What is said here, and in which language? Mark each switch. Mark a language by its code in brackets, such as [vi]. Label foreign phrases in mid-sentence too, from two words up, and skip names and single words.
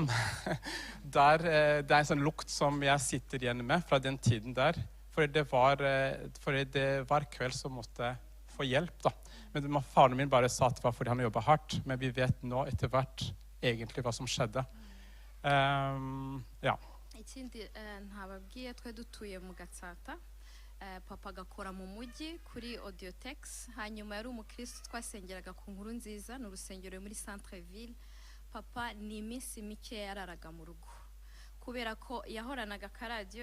[no] Det er en sånn lukt som jeg sitter igjen med fra den tiden der. For det var kveld som måtte få hjelp da. Men faren min bare sa at det var fordi han jobbet hardt. Men vi vet nå etter hvert egentlig hva som skjedde. Ja. [rw] Ikindi ntababwiye twe dutuye mu Gatsata, papa agakora mu mujyi kuri Audiotex, hanyuma yari umukristo twasengeraga ku Nkuru Nziza, n'urusengero muri Centre Ville. Papa ni iminsi mike yararaga mu rugo kubera ko yahoranaga akaradiyo.